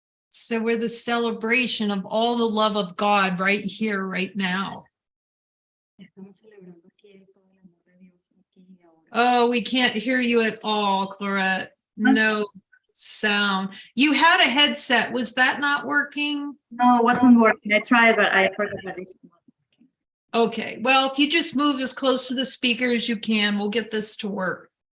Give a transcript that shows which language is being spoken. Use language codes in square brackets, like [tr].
[en] So we're the celebration of all the love of God right here, right now. [es] Estamos celebrando aquí todo el amor de Dios aquí y ahora. [en] Oh, we can't hear you at all, Clarette. No sound. You had a headset. Was that not working? No, it wasn't working. I tried, but I forgot that it's not working. Okay, well, if you just move as close to the speaker as you can, we'll get this to work.